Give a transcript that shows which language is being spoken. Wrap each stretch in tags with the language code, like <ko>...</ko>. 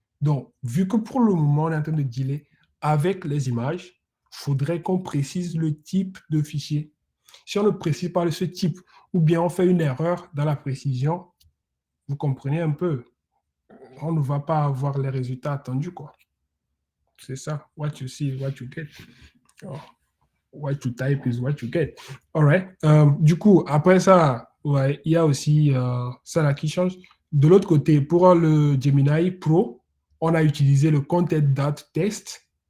<fr>Donc, vu que pour le moment, on est en train de dealer avec les images, il faudrait qu'on précise le type de fichier. Si on ne précise pas ce type, ou bien on fait une erreur dans la précision, vous comprenez un peu, on ne va pas avoir les résultats attendus, quoi. C'est ça.</fr> <en>What you see is what you get. Oh, what you type is what you get. All right.</en> <fr>Du coup, après ça, ouais, il y a aussi ça là qui change. De l'autre côté, pour le Gemini Pro, on a utilisé le content.test.</fr>